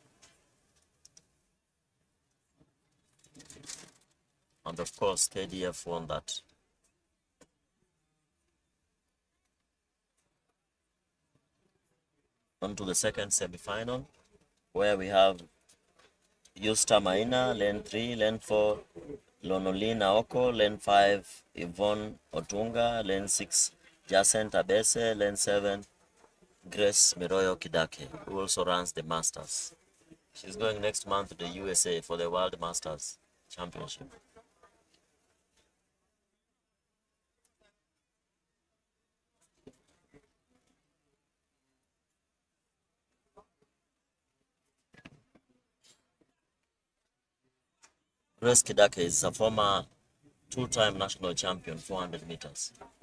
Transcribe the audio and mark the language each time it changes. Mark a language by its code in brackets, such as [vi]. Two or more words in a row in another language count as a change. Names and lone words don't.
[en] And of course, KDF won that. On to the second semi-final, where we have Yusta Maina, lane 3, lane 4, Lonolina Oko, lane 5, Yvonne Otunga, lane 6, Jacent Abese, lane 7, Grace Miroyo Kidake, who also runs the Masters. She's going next month to the USA for the World Masters Championship. Grace Kidake is a former two-time national champion, 400 meters.